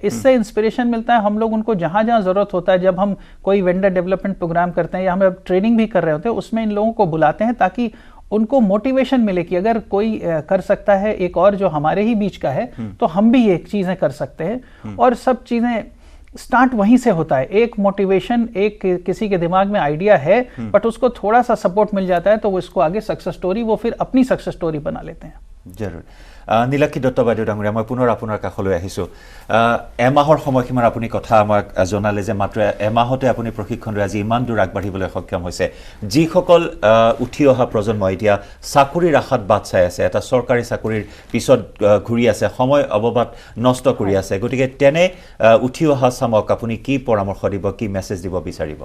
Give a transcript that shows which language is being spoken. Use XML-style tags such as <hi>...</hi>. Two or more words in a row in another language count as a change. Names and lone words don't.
<hi>इससे इंस्पिरेशन मिलता है। हम लोग उनको जहाँ जहाँ ज़रूरत होता है, जब हम कोई</hi> <en>vendor development program</en> <hi>करते हैं या हम अब ट्रेनिंग भी कर रहे होते हैं, उसमें इन लोगों को बुलाते हैं, ताकि उनको मोटिवेशन मिले कि अगर कोई कर सकता है एक और जो हमारे ही बीच का है, तो हम भी ये चीज़ें कर सकते हैं। और सब चीज़ें स्टार्ट वहीं से होता है। एक मोटिवेशन, एक किसी के दिमाग में आइडिया है, बट उसको थोड़ा सा सपोर्ट मिल जाता है, तो वो इसको आगे</hi> <en>success story,</en> <hi>वो फिर अपनी</hi> <en>success story</en> <hi>बना लेते हैं। जरूर।</hi> <as>নীলাক্ষী দত্ত বাইদেউ ডাঙৰীয়া, মই পুনৰ আপোনাৰ কাষলৈ আহিছোঁ। এমাহৰ সময়সীমাৰ আপুনি কথা আমাক জনালে যে মাত্ৰ এমাহতে আপুনি প্ৰশিক্ষণ লৈ আজি ইমান দূৰ আগবাঢ়িবলৈ সক্ষম হৈছে। যিসকল উঠি অহা প্ৰজন্ম এতিয়া চাকৰিৰ আশাত বাট চাই আছে, এটা চৰকাৰী চাকৰিৰ পিছত ঘূৰি আছে, সময় অবাবত নষ্ট কৰি আছে, গতিকে তেনে উঠি অহা চামক আপুনি কি পৰামৰ্শ দিব, কি মেছেজ দিব বিচাৰিব?</as>